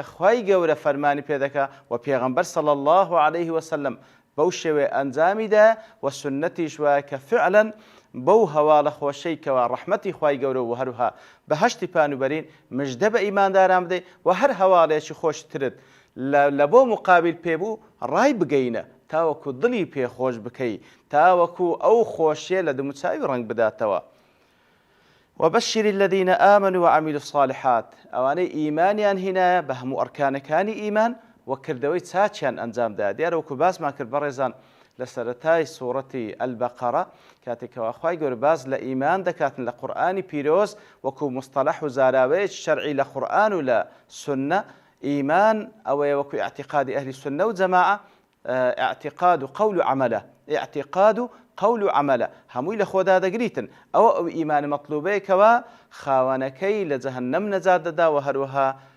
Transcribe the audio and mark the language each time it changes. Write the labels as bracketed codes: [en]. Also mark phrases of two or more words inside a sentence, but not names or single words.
[ckb] خوای گەورە فەرمانی پێدەکا و پێغەمبەر صلی الله عليه وسلم بەو شێوێ ئەنجامیدا و سنەتیش وایە کە فعلا بەو هەواڵە خۆشەیکەوە ڕەحمەتی خوای گەورە و هەروها بەهەشتی پانوبەرین مژدە بە ئیمانداران بدەیت و هەر هەواڵێکی خۆشترت لە بۆ مقابل پێبوو ڕای بگەینە تاوەکو دڵی پێخۆش بکەی تاوەکو ئەو خۆشیە لە دموچاوی ڕنگ بداتەوە [ar] وبشر الذين آمنوا وعملوا الصالحات [ckb] ئەوانەی ئیمانیان هینایە بە هەموو ئەرکانەکانی ئیمان و کردەوەی چاچیان ئەنجامدا دیارە وەکو باسمان کرد بەڕێزان لە سەرەتای سوورەتی ئەلبەقەرە کاتێکەوە خوای گەورە باز لە ئیمان دەکاتن لە قورئانی پیرۆز وەکو مستەلەح و زاراوەیەکی شەرعی لە قورئان و لە سونە ئیمان ئەوەیە وەکو ئیعتیقادی ئەهلی سونە و جەماعە [ar] اعتقاد و قول و عملە اعتقاد و قول و عملە [ckb] هەمووی لە خۆدا دەگریتن ئەوە ئەو ئیمانی مەطلوبەیەکەوە خاوەنەکەی لە جەهەنەم نەجات دەدا و هەروەها